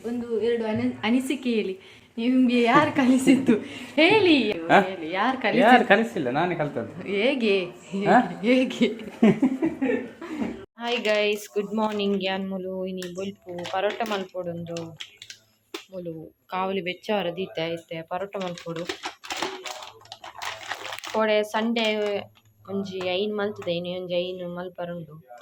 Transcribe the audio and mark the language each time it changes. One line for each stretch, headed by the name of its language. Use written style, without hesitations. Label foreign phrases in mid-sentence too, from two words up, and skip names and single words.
Kannada: ಒಂದು ಎರಡು ಅನಿಸಿಕೆ ಹೇಳಿ ನಿಮ್ಗೆ ಯಾರು ಕಲಿಸಿದ್ದು ಹೇಳಿ ಹೇಳಿ ಯಾರು ಯಾರು ಕಲಿಸಿಲ್ಲ, ನಾನೇ ಕಲ್ತದ್ದು. ಹೇಗೆ ಹೇಗೆ
English: Hi guys, good morning.
Tulu: ಯಾನ್ ಮುಲು ಇನಿ ಬೊಲ್ಪು ಪರೋಟ ಮಲ್ಪೊಡೊಂದು ಮುಲು ಕಾವಲಿ ಬೆಚ್ಚವರ ದೀತೆ ಐತೆ ಪರೋಟ ಮಲ್ಪೊಡು ಕೋಡೆ ಸಂಡೇ ಒಂಜಿ ಐನ್ ಮಲ್ತದೆ, ಇನಿ ಒಂಜಿ ಐನ್ ಮಲ್ಪರುಂಡು.